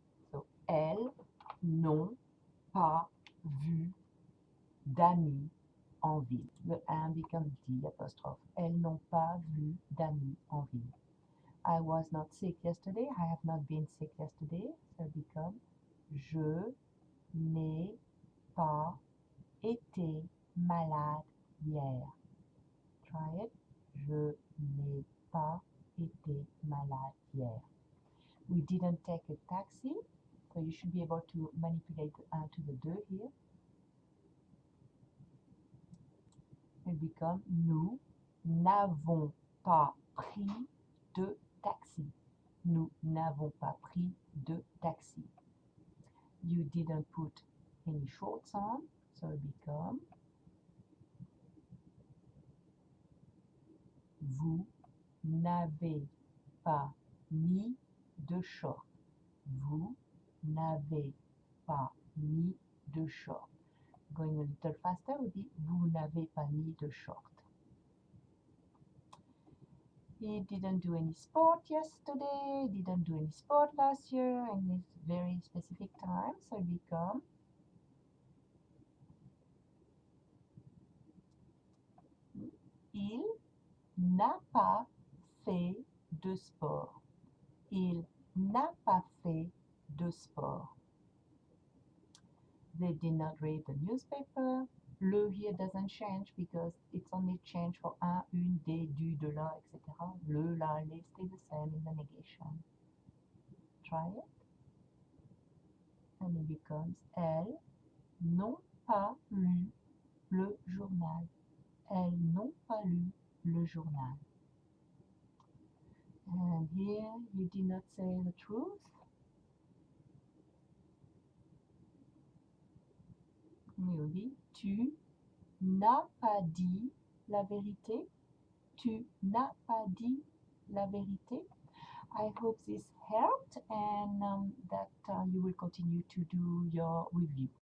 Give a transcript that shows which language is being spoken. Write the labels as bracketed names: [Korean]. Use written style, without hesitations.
[English] So [French] elles n'ont pas vu d'amis en ville. Le un [English] becomes D apostrophe. [French] Elles n'ont pas vu d'amis en ville. [English] I was not sick yesterday. I have not been sick yesterday. So it becomes, [French] je n'ai pas été malade hier. [English] Try it. [French] Je n'ai pas été malade hier. [English] We didn't take a taxi. So you should be able to manipulate the un to the deux here. will become [French] nous n'avons pas pris de taxi. Nous n'avons pas pris de taxi. [English] You didn't put any shorts on, so it become [French] vous n'avez pas mis de short. Vous n'avez pas mis de short. [English] Going a little faster would be [French] vous n'avez pas mis de short. [English] He didn't do any sport yesterday, didn't do any sport last year, and it's very specific time, so it becomes [French] il n'a pas fait de sport. Il n'a pas fait de sport. [English] They did not read the newspaper. Le here doesn't change because it's only change for un, une, des, du, de la, etc. Le, la, les stay the same in the negation. Try it. And it becomes [French] elles n'ont pas lu le journal. Elles n'ont pas lu le journal. [English] And here you did not say the truth. It will be [French] tu n'as pas dit la vérité. Tu n'as pas dit la vérité. [English] I hope this helped and that you will continue to do your review.